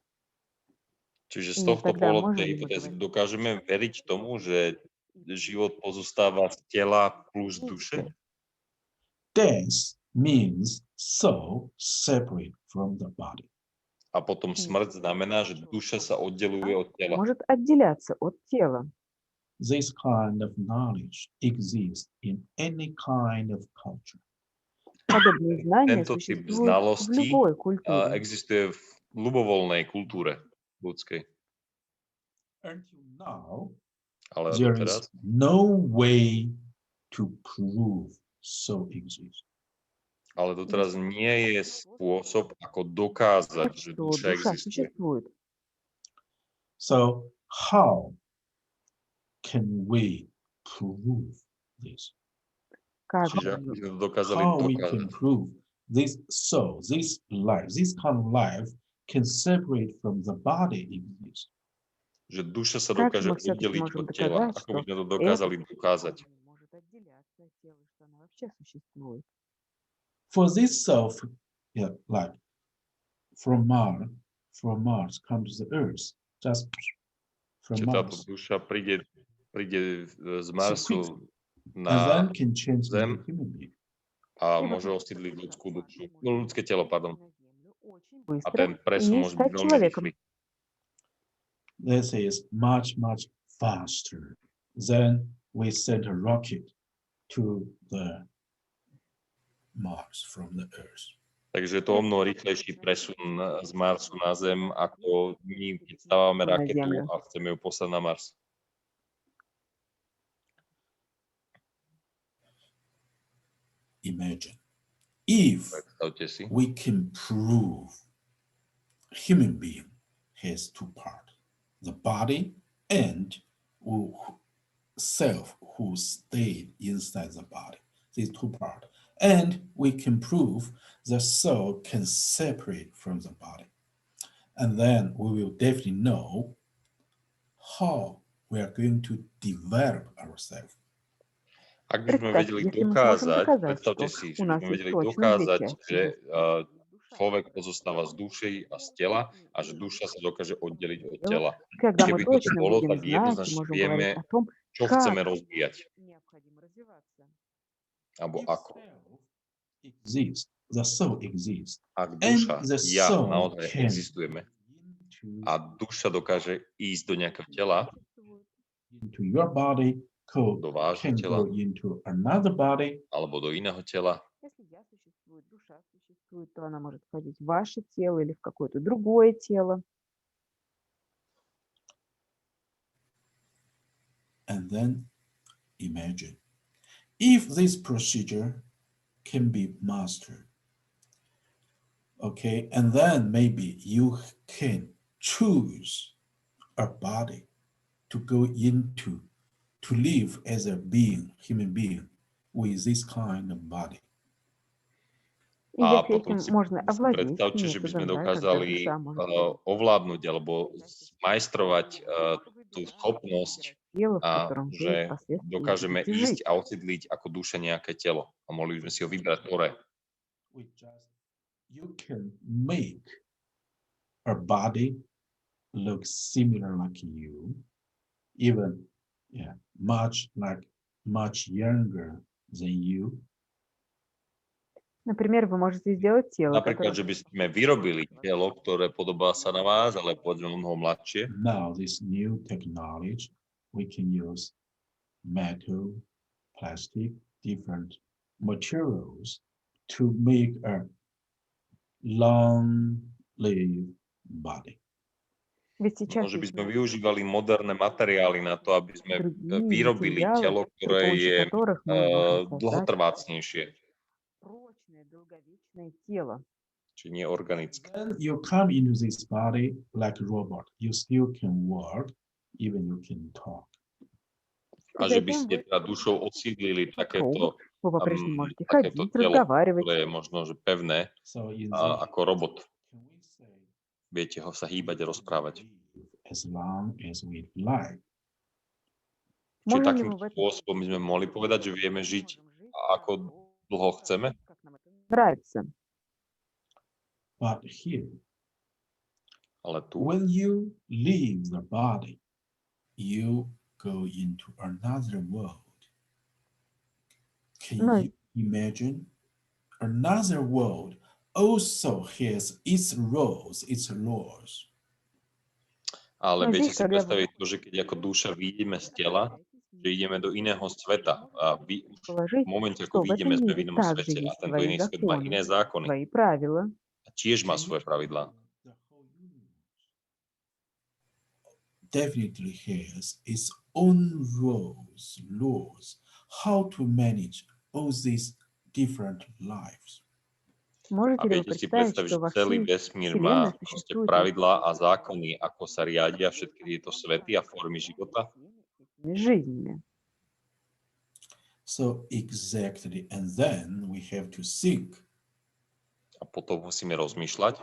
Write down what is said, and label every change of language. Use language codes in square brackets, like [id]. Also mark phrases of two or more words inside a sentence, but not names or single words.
[sk] Čiže z [ru] И [sk] tohto [ru] тогда [sk] pohľadu [ru] можем [sk] tej [ru] ли мы [sk] hypotézy [ru] говорить [sk] dokážeme veriť tomu, že život pozostáva z tela plus [ru] о [sk] duše? [ru] душе? [en] Death means soul separate from the body. [sk] A potom smrť znamená, že duša sa oddeluje od tela. [ru] Может отделяться от тела. [en] This kind of knowledge exists in any kind of culture. [ru] Подобные знания [sk] Tento typ [ru] существуют в [sk] znalostí [ru] любой культуре. [sk] existuje v ľubovoľnej kultúre ľudskej. [en] Until now, [sk] Ale [en] there [sk] doteraz [en] is no way to prove soul exists. [sk] Ale doteraz nie je spôsob, ako dokázať, že [ru] Что [sk] duša [ru] душа [sk] existuje. [ru] существует. [en] So how can we prove this? [ru] Как [sk] Čiže ako by sme to dokázali [en] How we [sk] dokázať. [en] can prove this soul, this life, this kind of life can separate from the body exists? [sk] Že duša sa [ru] Как [sk] dokáže [ru] мы все-таки [sk] oddeliť [ru] можем [sk] od tela. [ru] доказать, [sk] Ako by [ru] что [sk] sme to dokázali dokázať? [ru] может отделяться от тела, что оно вообще существует? [en] For this self, yeah, like from Mars comes to the Earth, just from [sk] Čiže táto [en] Mars, [sk] duša príde z Marsu [en] and [sk] na [en] then can change [sk] Zem [en] into human being. [sk] a môže osídliť ľudskú dušu. No, ľudské telo, pardon. [ru] Очень [sk] A [ru] быстро [sk] ten presun [ru] и [sk] môže byť [ru] стать [sk] veľmi [ru] человеком. [sk] rýchly. [en] This is much faster than we send a rocket to the Mars from the Earth. [sk] Takže je to o mnoho rýchlejší presun z Marsu na Zem, ako my, keď stávame Na raketu Zemľu. a chceme ju poslať na Mars. [en] Imagine if [sk] Predstavte si, [en] we can prove human being has two parts, the body and self who stayed inside the body, these two parts. And we can prove the soul can separate from the body. And then we will definitely know how we are going to develop ourselves. [sk] ak by sme vedeli [ru] Представьте, если мы сможем [sk] dokázať, [ru] доказать, [sk] predstavte [ru] что [sk] si, [ru] у [sk] že by [ru] нас [sk] sme [ru] есть [sk] vedeli [ru] точно две [sk] dokázať, [ru] части, [sk] že [ru] душа [sk] človek pozostáva z duše a z tela a že duša sa dokáže oddeliť od tela. [ru] Когда мы [sk] Keby to [ru] точно [sk] bolo, [ru] будем [sk] tak [ru] знать и [sk] jednoznačne [ru] можем [sk] vieme, [ru] говорить о том, [sk] čo chceme [ru] как [sk] rozvíjať, [ru] необходимо развиваться. [sk] alebo [en] If [sk] ako. [en] self exists, the soul exists, [sk] Ak [en] and [sk] duša, [en] the [sk] ja, [en] soul [sk] naozaj [en] can [sk] existujeme [en] into, [sk] a duša dokáže ísť do nejakého tela, [en] into your body, [sk] do vášho [en] can [sk] tela, [en] go into another body, [sk] alebo do iného tela, [ru] Если я существую, душа существует, то она может входить в ваше тело или в какое-то другое тело. [en] and then imagine if this procedure can be mastered, okay, and then maybe you can choose a body to go into, to live as a being, human being, with this kind of body. [ru] И [sk] a [ru] если [sk] potom [ru] этим [sk] si [ru] можно овладеть [sk] predstavte, že by sme [ru] методом, да, когда [sk] dokázali [ru] душа может [sk] ovládnuť alebo zmajstrovať tú schopnosť, [ru] тело, в [sk] a [ru] котором вы [sk] že [ru] впоследствии [sk] dokážeme [ru] будете жить. [sk] ísť a osídliť ako duša nejaké telo. A mohli by sme si ho vybrať ktoré. [en] You can make a body look similar like you, even much younger than you. [ru] Например, вы можете сделать тело, [sk] Napríklad, že by sme vyrobili telo, ktoré podobá sa na vás, ale povedzme mnoho mladšie. [en] Now this new technology, we can use metal, plastic, different materials to make a long-lived body. [ru] Ведь сейчас [sk] Že by [ru] есть [sk] sme využívali moderné materiály na to, aby sme [ru] другие [sk] vyrobili [ru] материалы, [sk] telo, [ru] при [sk] ktoré [ru] помощи [sk] je [ru] которых мы можем создать [sk] dlhotrvácnejšie, [ru] прочное, долговечное тело. [sk] či nie organické. [en] Then you come into this body like a robot. You still can work, even you can talk. [sk] A že by ste teda dušou osídlili takéto, [ru] Вы по-прежнему можете [sk] takéto [ru] ходить, [sk] telo, [ru] разговаривать. [sk] ktoré je možno, že pevné, [en] So in [sk] ako robot. [en] can we say [sk] Viete ho sa hýbať a rozprávať. [en] as long as we like? [sk] Čiže [ru] Можем ли [sk] takým [ru] мы в этом [sk] spôsobom my sme mohli povedať, že vieme žiť, ako dlho chceme, [ru] как нам это нравится. [en] But here, [sk] ale tu, [en] when you leave the body, you go into another world. Can [sk] No. [en] you imagine? Another world also has its roles, its laws. [sk] ale No, viete vidíš, si tak ja- predstaviť to, že keď ako duša vyjdeme z tela, že ideme do iného sveta a vy už v momente, ako [ru] Что в [sk] vyjdeme, [ru] этом [sk] sme v [ru] мире [sk] inom [ru] также [sk] svete a [ru] есть [sk] tento [ru] свои [sk] iný svet má iné [ru] законы, [sk] zákony [ru] свои правила. [sk] a tiež má svoje pravidlá. [en] The whole universe definitely has its own rules, laws, how to manage all these different lives. [sk] A [ru] Можете ли вы [sk] viete si [ru] представить, [sk] predstaviť, [ru] что [sk] že [ru] во [sk] celý [ru] всей [sk] vesmír má [ru] Вселенной [sk] proste [ru] существуют [sk] pravidlá a zákony, ako sa riadia všetky tieto svety a formy života? [ru] этими жизнями? [en] So exactly, and then we have to think [sk] A potom musíme rozmýšľať,